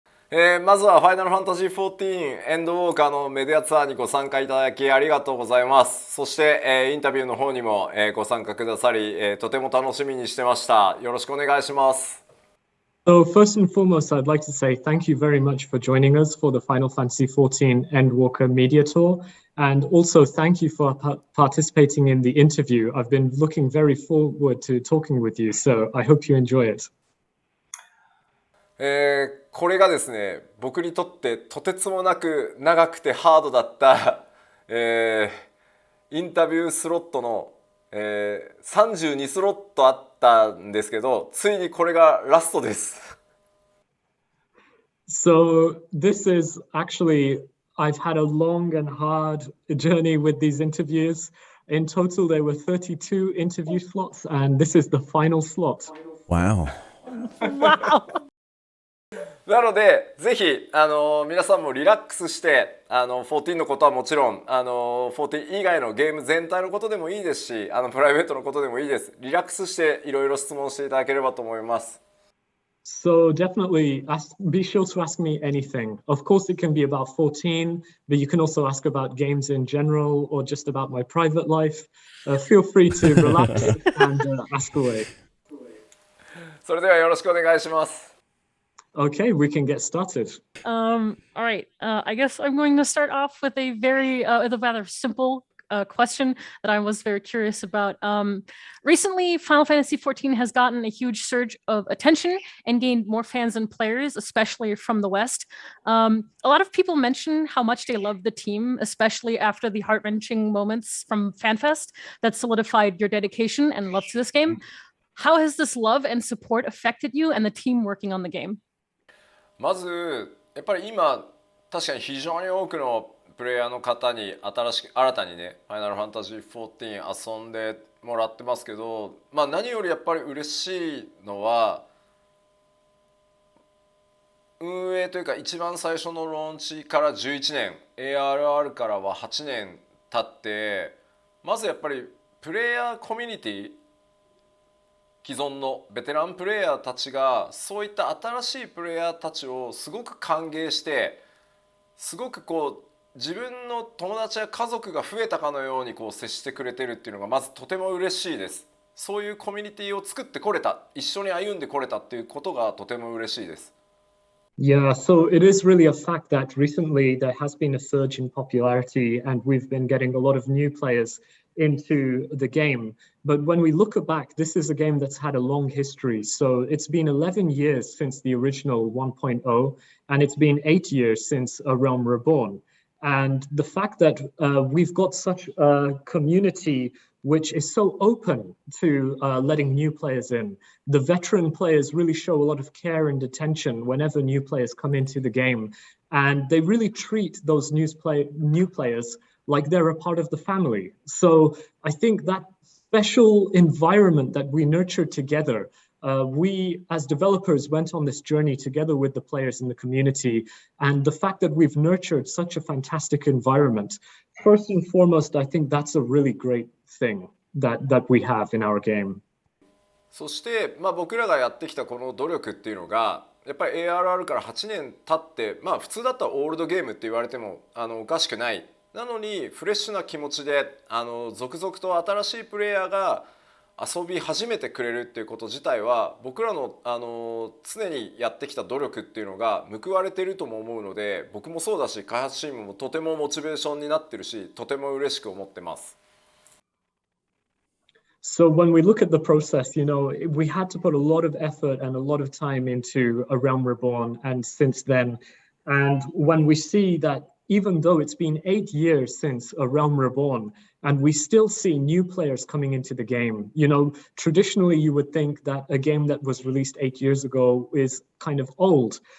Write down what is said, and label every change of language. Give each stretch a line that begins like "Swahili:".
Japanese: まずはファイナルファンタジー14エンドウォーカーのメディアツアーにご参加いただきありがとうございます。そして、インタビューの方にも、ご参加くださり、とても楽しみにしてました。よろしくお願いします。
English: So first and foremost, I'd like to say thank you very much for joining us for the Final Fantasy XIV Endwalker Media Tour. And also thank you for participating in the interview. I've been looking very forward to talking with you, so I hope you enjoy it.
Japanese: これがですね、僕にとってとてつもなく長くてハードだった、インタビュースロットの、32スロットあったんですけど、ついにこれがラストです。
English: So this is actually, I've had a long and hard journey with these interviews. In total, there were 32 interview slots, and this is the final slot. Wow. Wow.
Japanese: なのでぜひ皆さんもリラックスして14のことはもちろん14以外のゲーム全体のことでもいいですしプライベートのことでもいいです。リラックスしていろいろ質問していただければと思います。
English: So definitely be sure to ask me anything. Of course, it can be about 14, but you can also ask about games in general or just about my private life. Feel free to relax and ask away.
Japanese: それではよろしくお願いします。
English: Okay, we can get started. All right. I guess I'm going to start off with a rather simple question that I was very curious about. Recently, Final Fantasy XIV has gotten a huge surge of attention and gained more fans and players, especially from the West. A lot of people mention how much they love the team, especially after the heart-wrenching moments from FanFest that solidified your dedication and love to this game. How has this love and support affected you and the team working on the game?
Japanese: まずやっぱり今確かに非常に多くのプレイヤーの方に新たにねファイナルファンタジー14遊んでもらってますけど、何よりやっぱり嬉しいのは運営というか一番最初のローンチから11年 ARR からは8年経ってまずやっぱりプレイヤーコミュニティ既存のベテランプレイヤーたちがそういった新しいプレイヤーたちをすごく歓迎してすごく自分の友達や家族が増えたかのように接してくれてるっていうのがまずとても嬉しいです。そういうコミュニティを作ってこれた、一緒に歩んでこれたっていうことがとても嬉しいです。
English: Yeah, so it is really a fact that recently there has been a surge in popularity and we've been getting a lot of new players into the game. But when we look back, this is a game that's had a long history. So it's been 11 years since the original 1.0, and it's been 8 years since A Realm Reborn. And the fact that we've got such a community which is so open to letting new players in. The veteran players really show a lot of care and attention whenever new players come into the game. And they really treat those new players like they're a part of the family. So I think that special environment that we nurtured together, we as developers went on this journey together with the players in the community. And the fact that we've nurtured such a fantastic environment, first and foremost, I think that's a really great thing that we have in our game.
Japanese: そして、僕らがやってきたこの努力っていうのがやっぱり ARR から8年経って普通だったらオールドゲームって言われてもおかしくない。なのにフレッシュな気持ちで続々と新しいプレイヤーが遊び始めてくれるっていうこと自体は僕らの常にやってきた努力っていうのが報われているとも思うので、僕もそうだし開発チームもとてもモチベーションになってるし、とても嬉しく思ってます。
English: So when we look at the process, we had to put a lot of effort and a lot of time into A Realm Reborn and since then. And when we see that even though it's been 8 years since A Realm Reborn, and we still see new players coming into the game, traditionally you would think that a game that was released 8 years ago is kind of old.